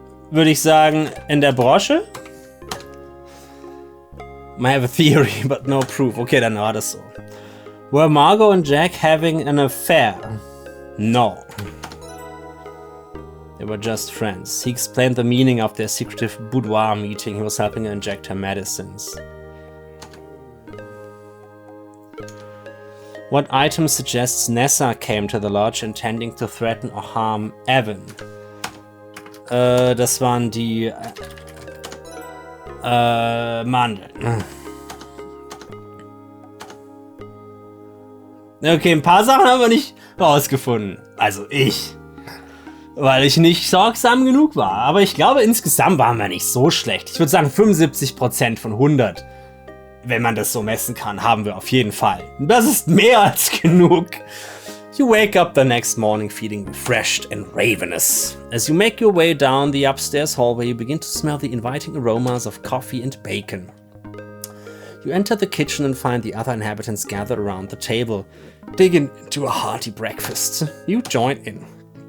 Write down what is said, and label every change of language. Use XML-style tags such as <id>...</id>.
<de>Würde ich sagen, in der Brosche?</de> <en>I have a theory, but no proof.</en> <de>Okay, dann war das so.</de> <en>Were Margot and Jack having an affair? No. They were just friends. He explained the meaning of their secretive boudoir meeting. He was helping her inject her medicines. What item suggests Nessa came to the lodge intending to threaten or harm Evan?</en> <de>Das waren die Mandeln. Okay, ein paar Sachen haben wir nicht rausgefunden. Also ich. Weil ich nicht sorgsam genug war. Aber ich glaube, insgesamt waren wir nicht so schlecht. Ich würde sagen, 75% von 100. Wenn man das so messen kann, haben wir auf jeden Fall. Das ist mehr als genug.</de> <en>You wake up the next morning feeling refreshed and ravenous. As you make your way down the upstairs hallway, you begin to smell the inviting aromas of coffee and bacon. You enter the kitchen and find the other inhabitants gathered around the table, digging into a hearty breakfast. You join in.</en>